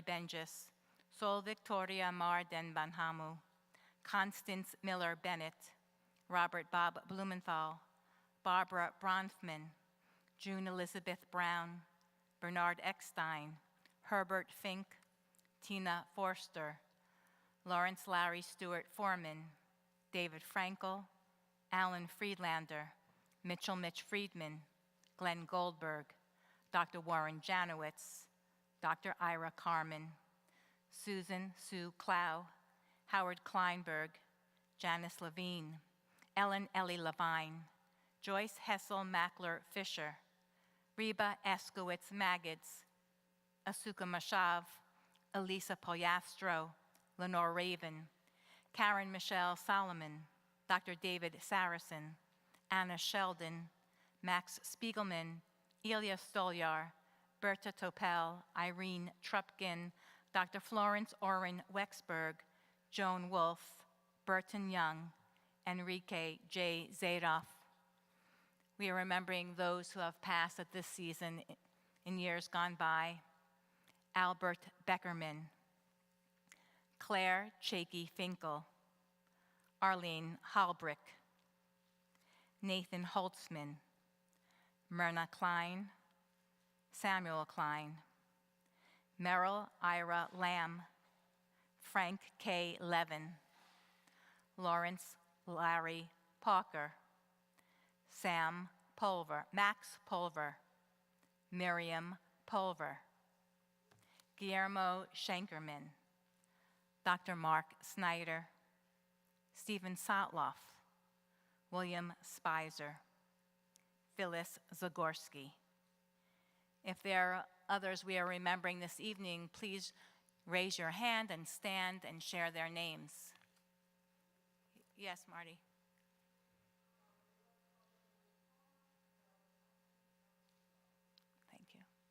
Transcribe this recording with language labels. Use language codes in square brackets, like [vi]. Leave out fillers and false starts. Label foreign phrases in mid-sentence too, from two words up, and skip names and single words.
[en] Benjis, Sol Victoria Marden Banhamu, Constance Miller Bennett, Robert Bob Blumenthal, Barbara Bronfman, June Elizabeth Brown, Bernard Eckstein, Herbert Fink, Tina Forster, Lawrence Larry Stewart Foreman, David Frankel, Alan Friedlander, Mitchell Mitch Friedman, Glenn Goldberg, Dr. Warren Janowitz, Dr. Ira Carmen, Susan Sue Clow, Howard Kleinberg, Janice Levine, Ellen Ellie Levine, Joyce Hessel Mackler Fisher, Reba Eskowitz Maggots, Asuka Mashav, Elisa Poyastro, Lenore Raven, Karen Michelle Solomon, Dr. David Saracen, Anna Sheldon, Max Spiegelman, Ilya Stolyar, Berta Topel, Irene Trupkin, Dr. Florence Oren Wexberg, Joan Wolfe, Burton Young, Enrique J. Zadoff. We are remembering those who have passed at this season in years gone by: Albert Beckerman, Claire Chakey Finkel, Arlene Halbrick, Nathan Holtzman, Myrna Klein, Samuel Klein, Merrill Ira Lamb, Frank K. Levin, Lawrence Larry Parker, Sam Pulver, Max Pulver, Miriam Pulver, Guillermo Schenkerman, Dr. Mark Snyder, Stephen Sotloff, William Spicer, Phyllis Zagorski. If there are others we are remembering this evening, please raise your hand and stand and share their names. Yes, Marty. Thank you.